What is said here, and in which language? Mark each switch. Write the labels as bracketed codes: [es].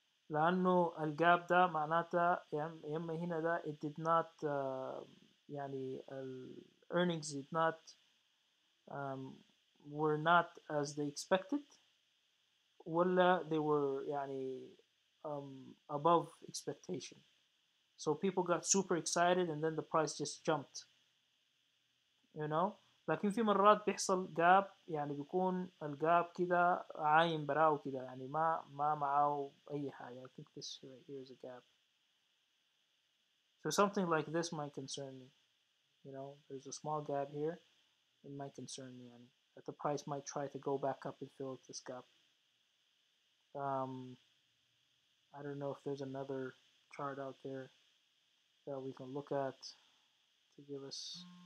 [ar] لأنه الجاب ده معناتها يا إما هنا ده [en] it did not [ar] يعني [en] earnings did not um, were not as they expected, [ar] ولا [en] they were يعني above expectation. So people got super excited and then the price just jumped, you know. [ar] لكن في مرات بيحصل جاب يعني بيكون الجاب كده عايم براو كده يعني ما معاه أي حاجة. [en] I think this right here is a gap. So something like this might concern me. There's a small gap here. It might concern me, [ar] yani, [en] that the price might try to go back up and fill this gap. Um, I don't know if there's another chart out there that we can look at to give us.